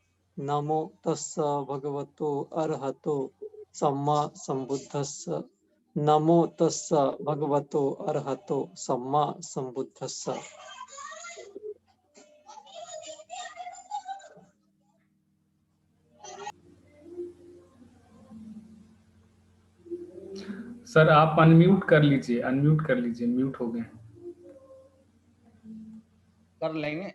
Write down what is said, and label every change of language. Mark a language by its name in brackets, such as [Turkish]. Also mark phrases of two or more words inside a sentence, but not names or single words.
[Pali] नमो तस्स भगवतो अरहतो सम्मा संबुद्धस्स। नमो तस्स भगवतो अरहतो सम्मा संबुद्धस्स। [Hindi] सर आप अनम्यूट कर लीजिए, म्यूट हो गए। कर लेंगे।